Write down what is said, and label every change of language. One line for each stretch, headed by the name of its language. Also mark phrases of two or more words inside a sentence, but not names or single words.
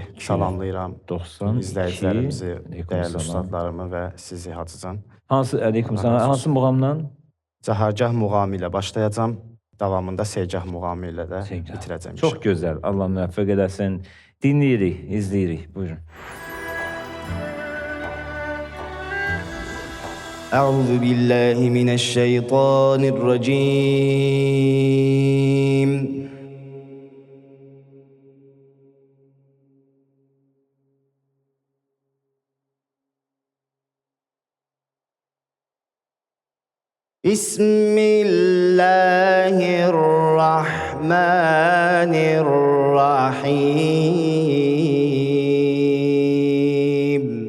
Azerbaijani: Salamlayıram izləyicilərimizi, dəyərli ustadlarımı və sizi hacıcan. Hansı muğamdan? Cahargah muğamı ilə başlayacağım. Davamında Segah muğamı ilə də bitirəcəm. Çox gözəl. Allah müvəffəq eləsin. Dinləyirik, izləyirik. Buyurun.
Arabic: أعوذ بالله من الشيطان الرجيم بسم الله الرحمن الرحيم